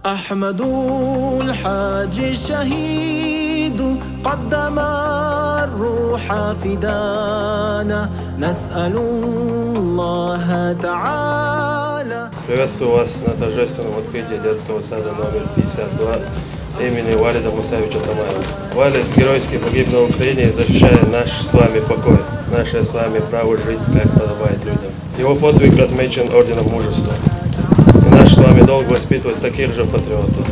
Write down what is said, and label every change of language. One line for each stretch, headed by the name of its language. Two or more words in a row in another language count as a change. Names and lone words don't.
Arabic: أحمد الحاج الشهيد قدم الروح فدانا نسأل الله تعالى.
Russian: Приветствую вас на торжественном открытии детского сада номер 52 имени Валида Мусаевича Тамаева. Валид геройски погиб на Украине, защищая наш с вами покой, наше с вами право жить, как подобает людям. Его подвиг отмечен орденом мужества. И наш с вами долг воспитывать таких же патриотов.